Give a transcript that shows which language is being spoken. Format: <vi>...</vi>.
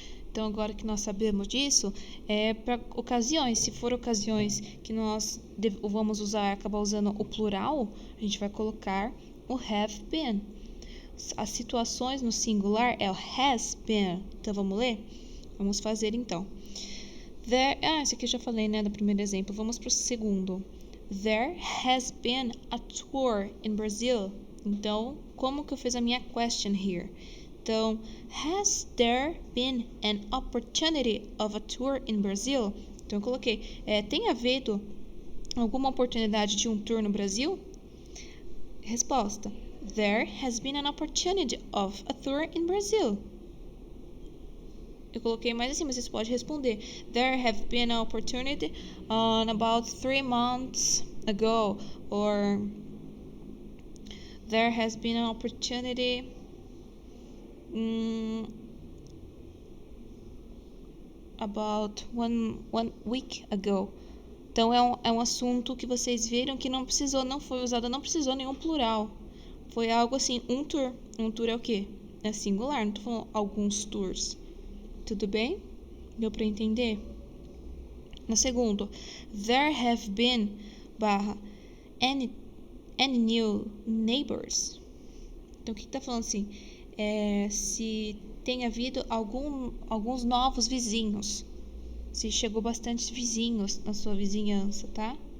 <pt>Então, agora que nós sabemos disso, para ocasiões, se for ocasiões que nós vamos acabar usando o plural, a gente vai colocar o have been. As situações no singular é o has been. Então, vamos ler? Vamos fazer, então. Esse aqui eu já falei, né, do primeiro exemplo. Vamos para o segundo.</pt> <en>There has been a tour in Brazil.</en> <pt>Então, como que eu fiz a minha question here?</pt> <en>Então, has there been an opportunity of a tour in Brazil?</en> <pt>Então, eu coloquei, tem havido alguma oportunidade de um tour no Brasil?</pt> <en>Resposta, there has been an opportunity of a tour in Brazil.</en> <pt>Eu coloquei mais assim, mas vocês podem responder.</pt> <en>There have been an opportunity about 3 months ago. Or there has been an opportunity about one week ago.</en> <pt>Então é um assunto que vocês viram que não foi usado nenhum plural. Foi algo assim, um tour. Um tour é o quê? É singular, não tô falando alguns tours. Tudo bem? Deu para entender? No segundo,</pt> <en>there have been any new neighbors.</en> <pt>Então o que tá falando assim? Se tem havido alguns novos vizinhos. Se chegou bastante vizinhos na sua vizinhança, tá?</pt>